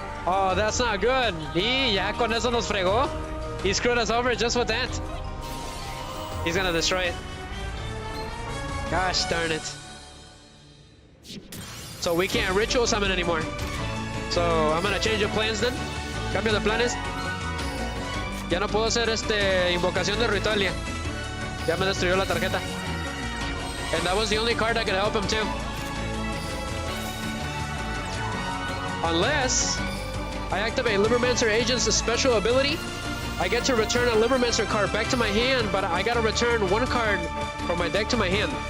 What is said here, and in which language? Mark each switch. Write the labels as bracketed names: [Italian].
[English] Oh, that's not good. [Spanish] Y ya con eso nos fregó. [English] He screwed us over just with that. He's gonna destroy it. Gosh darn it. So we can't ritual summon anymore. So I'm gonna change the plans then. [Spanish] Cambio de planes. Ya no puedo hacer invocación de Ritualia. Ya me destruyó la tarjeta. [English] And that was the only card that could help him too. Unless I activate LIBROMANCER Agent's special ability, I get to return a LIBROMANCER card back to my hand, but I gotta return one card from my deck to my hand.